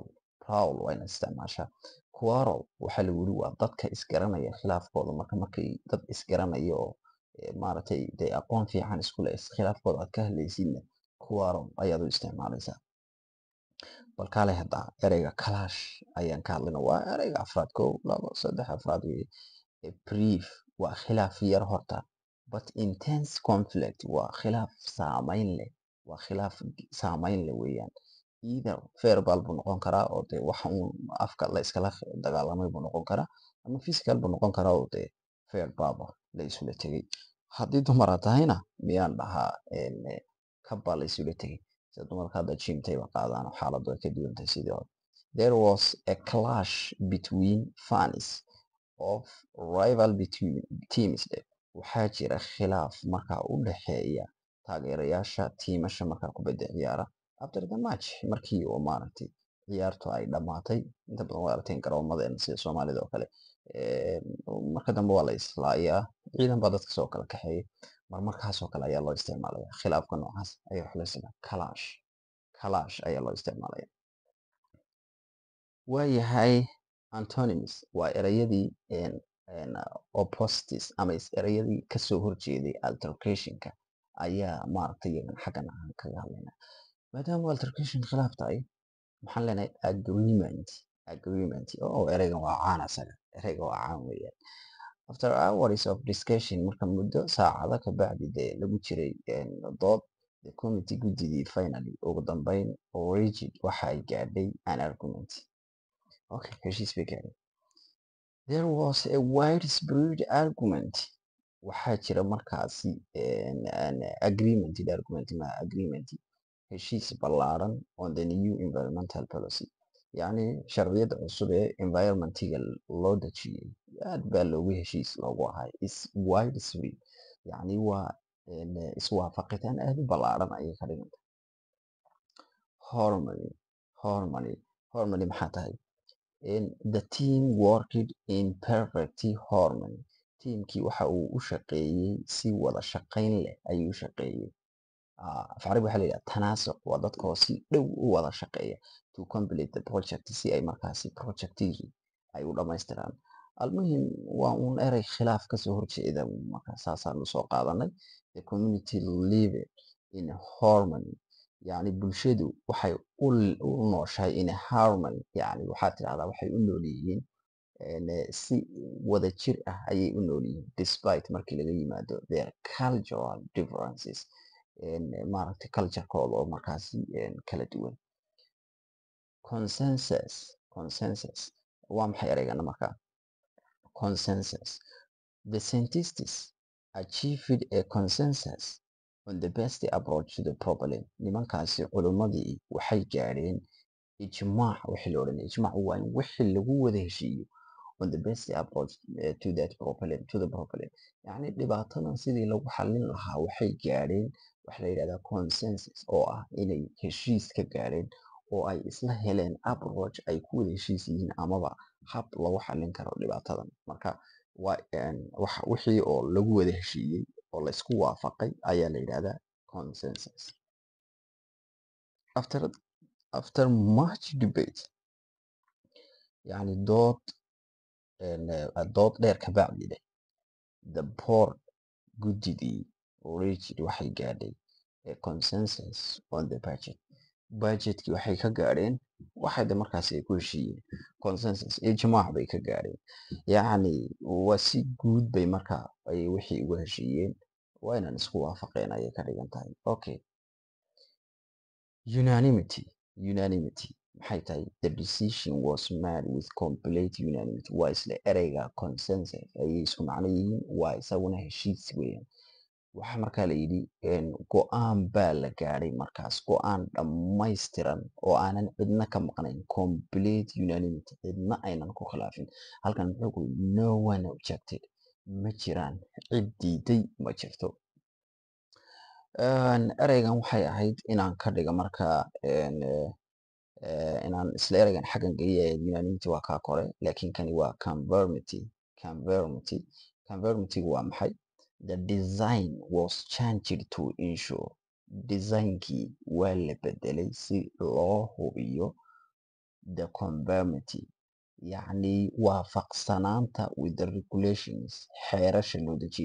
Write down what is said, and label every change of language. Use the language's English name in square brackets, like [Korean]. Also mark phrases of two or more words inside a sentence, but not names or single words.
[Somali] Prowl waa inaad isticmaashaa. Quarrel waxaa lagu yiri waa dadka isgaranaya khilaafkooda markay dad isgaranaya oo maaragtay dee aqoon fiican isku leh khilaafkooda aad ka hadlaysidna quarrel ayaad u isticmaalaysaa. Bal kaale hadda ereyga clash ayaan ka hadlaynaa. Waa ereyga afraad, 1, 2, 3 afraad weeye. [English] A brief [Somali] waa khilaaf yar horta, [English] but intense conflict [Somali] waa khilaaf saameyn leh. Waa khilaaf saameyn leh weeyaan. Either verbal buu noqon karaa oo dee wax uun afka la iskala dagaalamay buu noqon karaa, ama physical buu noqon karaa oo dee verbal la isula tegay. Haddii dumar aad tahayna miyaan dhahaa kaba la isula tegay. Sida dumarka hadda gym-tay ba qaadaan oo xaaladdu ay ka duwan tahay sidii hore. [English] There was a clash between fans of rival between teams. [Somali] Waxaa jira khilaaf markaa u dhexeeya taageerayaasha tiimasha markaa kubadda ciyaara. [English] After the match [Somali] markii oo maaragtay ciyaartu ay dhamaatay, inta badan waa aragteen garoomadeena sida Soomaalida oo kale. Marka dambe waa la islaayaa, ciidan baa dadka soo kala kaxeeya. Markaas oo kale ayaa loo isticmaalaya khilaafka noocaas ayaa wax la isticmaalaa clash. Clash ayaa loo isticmaalaya. Waayahay, antonyms waa ereyadii opposites ama ereyadii kasoo horjeeday altercation-ka ayaa maaragtay iyagana xaggan aan kaga hadlaynaa. Maadaama altercation khilaaf tahay maxaan leenahay agreement. Oh, ereygan waa caan asaga. Ereyga waa caan weeyaan. [English] After hours of discussion, [Somali] marka muddo saacado ka bacdi dee lagu jiray dood, [English] the committee [Somali] guddidii finally ugu dambeyn reached waxa ay gaadhay [English] an argument. [Somali] Okay, heshiis bay gaadhay. [English] There was a widespread argument. [Somali] Waxaa jira markaasi agreement heshiis ballaaran [English] on the new environmental policy. [Somali] Yacni sharciyada cusub ee environmentiga loo dejiyay aad baa loogu heshiis loogu ahay [English] is widespread. [Somali] Yacni waa iswaafaqitaan aad u ballaaran ayay ka dhigan tahay. [English] Harmony, harmony, harmony [Somali] maxaa tahay? [English] The team worked in perfect harmony. [Somali] Teamkii waxa uu u shaqeeyey si wada shaqayn leh ayuu u shaqeeyey. Af carabi waxaa la yidhaha tanaasuq, waa dadka oo si dhow u wada shaqeeya [English] to complete the project, [Somali] si ay markaasi projectigii ay u dhammaystiraan. Almuhim waa un erey khilaaf kasoo horjeeda, marka saasaan usoo qaadanay. [English] The community living in harmony, [Somali] yacni bulshadu waxay u nooshahay [English] in harmony, [Somali] yacni waxaa tidhahdaa waxay u nool yihiin si wada jir ah ayay u nool yihiin despite markii laga yimaado [English] their cultural differences, [Somali] maaragtay culturekooda oo markaasi kala duwan. [English] Consensus, consensus [Somali] waa maxay ereygana markaa? [English] Consensus, the scientists achieved a consensus on the best approach to the problem. [Somali] Nimankaasi culimmadii waxay gaadheen ijmaac, wixii la odhanaya ijmaac waa in wixii lagu wada heshiiyo [English] on the best approach to that problem, to the problem. [Somali] Yacni dhibaatadan sidii lagu xallin lahaa waxay gaadheen waxa la yidhahdaa consensus, oo ah inay heshiis ka gaadheen oo ay isla heleen approach ay ku wada heshiis yihiin amaba hab lagu xallin karo dhibaatadan. Marka wixii oo lagu wada heshiiyey oo la isku waafaqay ayaa la yidhahdaa consensus. [English] After much debate, [Somali] yacni dood dheer ka bacdi leh, [English] the board guddidii reached [Somali] waxay gaadhay [English] a consensus on the budget. [Somali] Budgetkii waxay ka gaadheen waxay markaasi ay ku heshiiyeen consensus, ijmaac bay ka gaadheen. Yacni waa si guud bay markaa ay wixii uga heshiiyeen, waa inaan isku waafaqeen ayay ka dhigan tahay. [English] Okay. Unanimity, unanimity [Somali] maxay tahay? [English] The decision was made with complete unanimity. [Somali] Waa isla ereyga consensus ayay isku macno yihiin, waa isaguna heshiis weeyaan. Waxaa markaa la yidhi go-aan baa la gaadhay, markaas go-aan dhammaystiran oo aanan cidna ka maqnayn, [English] complete unanimity, [Somali] cidna aynan ku khilaafin. Halkan muxuu ku yidhi [English] no one objected, [Somali] ma jiraan cid diiday, ma jirto. Ereygan waxay ahayd inaan ka dhiga markaa inaan isla ereygan xaggan geliya. Unanimity waa kaa kore, laakiin kani waa conformity. [English] Conformity, conformity [Somali] waa maxay? [English] The design was changed to ensure, [Somali] designkii waa la bedelay si loo hubiyo [English] the conformity, [Somali] yacni waafaqsanaanta [English] with the regulations, [Somali] xeerasha loo dejiyay.